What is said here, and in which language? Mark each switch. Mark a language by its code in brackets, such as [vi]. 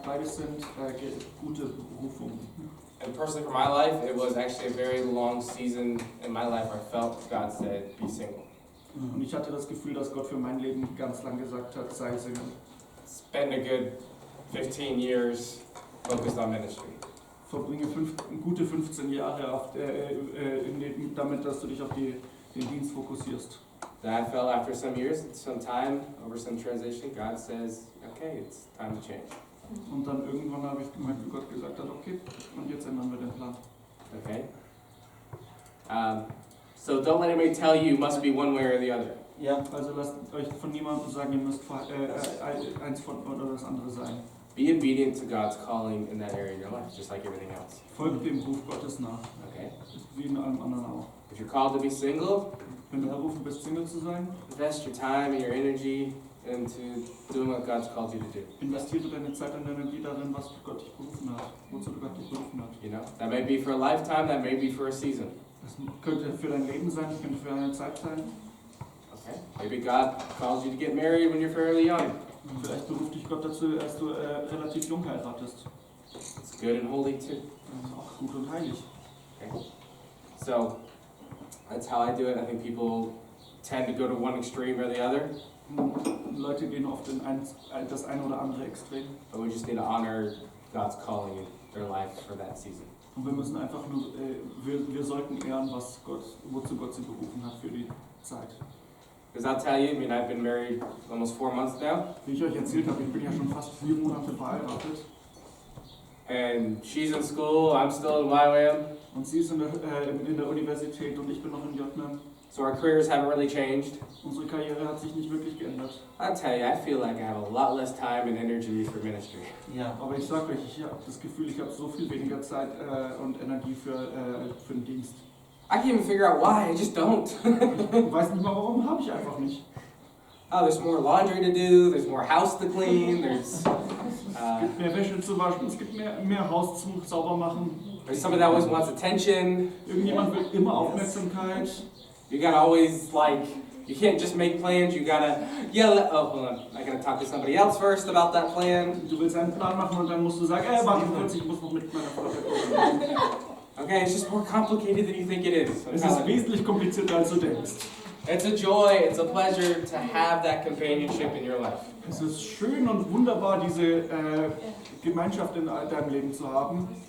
[de] Beides sind gute Berufungen. [en] And personally, for my life, it was actually a very long season in my life where I felt God said, be single. [de] Und ich hatte das Gefühl, dass Gott für mein Leben ganz lang gesagt hat, sei Single. [en] Spend a good 15 years focused on ministry. [de] Verbringe gute 15 Jahre damit, dass du dich auf den Dienst fokussierst. [en] Then I felt after some years, some time, over some transition, God says, okay, it's time to change. [de] Und dann irgendwann habe ich gemerkt, wie Gott gesagt hat, okay, und jetzt ändern wir den Plan. [en] Okay? So don't let anybody tell you must be one way or the other. Yeah. [de] Also lasst euch von niemandem sagen, ihr müsst eins von oder das andere sein. [en] Be obedient to God's calling in that area in your life, just like everything else. [de] Folgt dem Ruf Gottes nach. [en] Okay? [de] Ist wie in allem anderen auch. [en] If you're called to be single, [de] Wenn du berufen bist, Single zu sein, [en] invest your time and your energy into doing what God's called you to do. [de] investiere deine Zeit und Energie darin, was Gott dich berufen hat, wozu Gott dich berufen hat. [en] You know, that may be for a lifetime, that may be for a season. [de] Das könnte für dein Leben sein, das könnte für eine Zeit sein. [en] Okay? Maybe God calls you to get married when you're fairly young. [de] Vielleicht beruft dich Gott dazu, dass du relativ jung heiratest. [en] It's good and holy too. [de] Das ist auch gut und heilig. [en] Okay? So that's how I do it. I think people tend to go to one extreme or the other, [de] Leute gehen oft in das eine oder andere Extrem. [en] but we just need to honor God's calling in their life for that season. [de] Und wir müssen einfach nur, wir sollten ehren, wozu Gott sie berufen hat für die Zeit. [en] Because I'll tell you, I've been married almost 4 months now, [de] Wie ich euch erzählt habe, ich bin ja schon fast 4 Monate verheiratet. [en] and she's in school, I'm still in YWAM, [de] Und sie ist in der Universität und ich bin noch in JNM. [en] so our careers haven't really changed. [de] Unsere Karriere hat sich nicht wirklich geändert. [en] I'll tell you, I feel like I have a lot less time and energy for ministry. Yeah. [de] Aber ich sag euch, ich habe das Gefühl, ich habe so viel weniger Zeit und Energie für den Dienst. [en] I can't even figure out why, I just don't. [de] Ich weiß nicht mal warum, habe ich einfach nicht. [en] oh, there's more laundry to do, there's more house to clean, [de] Es gibt mehr Wäsche zu waschen, es gibt mehr Haus zu sauber machen. [en] there's somebody that always wants attention. [de] Irgendjemand will immer Aufmerksamkeit. [en] You gotta always, like, you can't just make plans, you gotta yell at, oh, hold on, I gotta talk to somebody else first about that plan. [de] Du willst einen Plan machen und dann musst du sagen, warte kurz, ich muss noch mit meiner Frau reden. [en] Okay, it's just more complicated than you think it is. [de] Es ist wesentlich komplizierter, als du denkst. [en] It's a joy, it's a pleasure to have that companionship in your life. [de] Es ist schön und wunderbar, diese Gemeinschaft in deinem Leben zu haben.